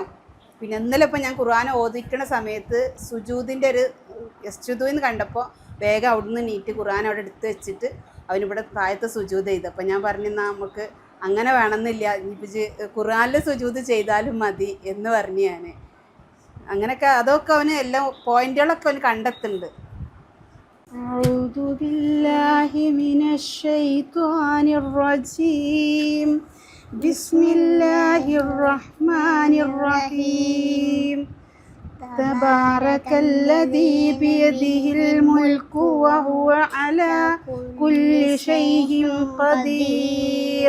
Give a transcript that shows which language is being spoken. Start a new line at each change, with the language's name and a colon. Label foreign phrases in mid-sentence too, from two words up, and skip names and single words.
Malayalam: പിന്നെ ഇന്നലെ ഇപ്പോൾ ഞാൻ ഖുർആൻ ഓദിക്കണ സമയത്ത് സുജൂദിൻ്റെ ഒരു യസ്ജുദൂന്ന് കണ്ടപ്പോൾ വേഗം അവിടുന്ന് നീറ്റ് ഖുർആൻ അവിടെ എടുത്ത് വെച്ചിട്ട് അവനിവിടെ താഴത്തെ സുജൂദ് ചെയ്ത്. അപ്പം ഞാൻ പറഞ്ഞാൽ നമുക്ക് അങ്ങനെ വേണമെന്നില്ല, ഇനിയിപ്പോൾ ഖുർആനിൽ സുജൂദ് ചെയ്താലും മതി എന്ന് പറഞ്ഞു ഞാൻ. അങ്ങനെയൊക്കെ അതൊക്കെ അവന് എല്ലാം പോയിന്റുകളൊക്കെ അവന് കണ്ടെത്തുന്നുണ്ട്.
Arabic: أعوذ بالله من الشيطان الرجيم. بسم الله الرحمن الرحيم. تبارك الذي بيده الملك وهو على كل شيء قدير.